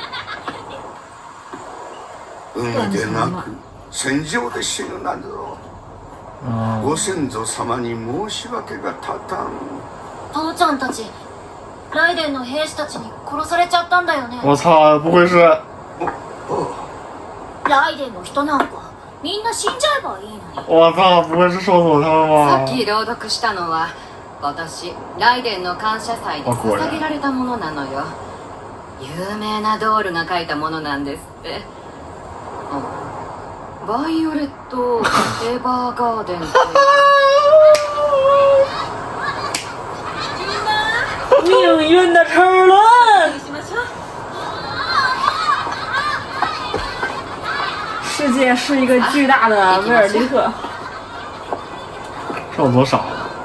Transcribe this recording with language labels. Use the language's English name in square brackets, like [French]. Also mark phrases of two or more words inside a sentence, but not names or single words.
[Japanese] 海でなく戦場で死ぬなど、ご先祖様に申し訳が立たん。父ちゃんたちライデンの兵士たちに殺されちゃったんだよね。 [Chinese] 我操，不会是？ [Japanese] ライデンの人なんかみんな死んじゃえばいいのに。 [Chinese] 我操，不会是少佐他们吗？ [Japanese] さっき朗読したのは今年ライデンの感謝祭で捧げられたものなのよ。有名なドールが書いたものなんですって。バイオレット・エヴァーガーデンって [Chinese] 命运的齿轮。世界是一个巨大的威尔利克。少佐傻了。